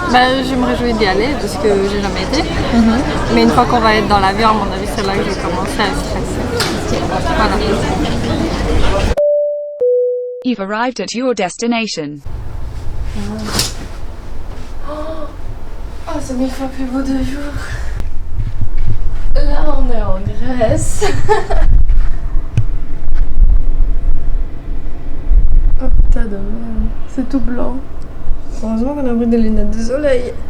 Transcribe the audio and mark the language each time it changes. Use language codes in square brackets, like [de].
[fr] Bah, je me réjouis d'y aller parce que j'ai jamais été. Mais une fois qu'on va être dans l'avion, à mon avis, c'est là que je vais commencer à stresser. Voilà. [en] You've arrived at your destination. [fr] Oh, c'est 1000 fois plus beau de jour. Là, on est en Grèce. Oh putain de merde, c'est tout blanc. Heureusement qu'on a pris des lunettes de soleil.